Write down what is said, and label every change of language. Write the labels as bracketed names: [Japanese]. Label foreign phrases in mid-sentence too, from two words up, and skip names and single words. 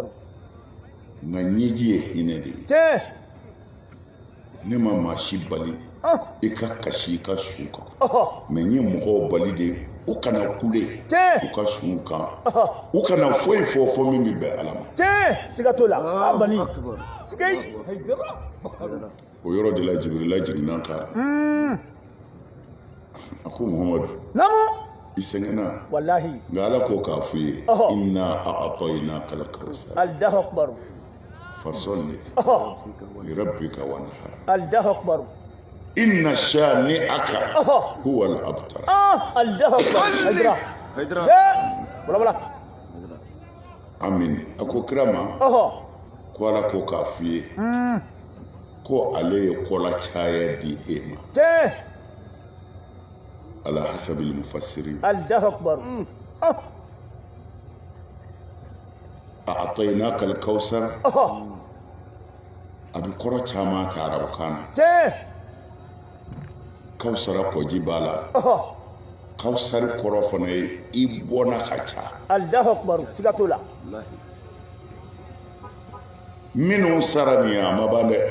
[Bambara] nka ɲɛji ye hinɛ de ye ne ma maa si bali i ka kasi i ka su kan mɛ n ye mɔgɔw bali de u kana kule u ka su kan u kana foyi fɔ min bɛ bɛn ala ma siga t'o la bani siga o yɔrɔ de la jibirila jiginna kan a ko muhamadu i sɛgɛnna wallahi nka ala ko k'a fɔ i ye [Arabic] إنا أعطيناك الكوثر الله أكبر فصل لربك وانحر الله أكبر إن شانئك هو الأبتر الله أكبر Haydara wala [Bambara] amin a ko kira ma ko ala ko k'a fɔ i ye ko ale ye kɔla caya di e ma [Arabic] على حسب المفسرين الله أكبر أعطيناك الكوثر [Bambara] a bɛ kɔrɔ caman ta arabukan na kawusara kɔji b'a la kawusari kɔrɔ fana ye i bɔnna ka ca [Arabic] الله أكبر [Bambara] siga t'o la minnu sara nin ye a ma ban dɛ